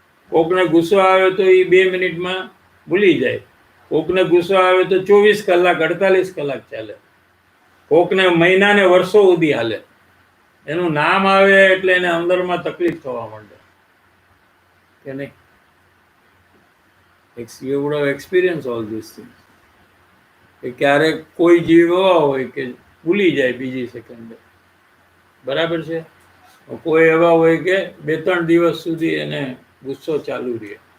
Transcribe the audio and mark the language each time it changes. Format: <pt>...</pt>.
<gu>કોકને ગુસ્સો આવે તો એ 2 મિનિટમાં ભૂલી જાય. કોકને ગુસ્સો આવે તો 24 કલાક 48 કલાક ચાલે. કોકને મહિનાને વર્ષો સુધી હાલે. એનું નામ આવે એટલે એને અંદરમાં તકલીફ થવા માંડે કે નહીં?</gu> <en>You would have experienced all these things.</en> <gu>કે ક્યારેક કોઈ જીવ એવા હોય કે ભૂલી જાય બીજી સેકન્ડે, બરાબર છે. કોઈ એવા હોય કે 2-3 દિવસ સુધી એને ગુસ્સો ચાલુ રહે.</gu>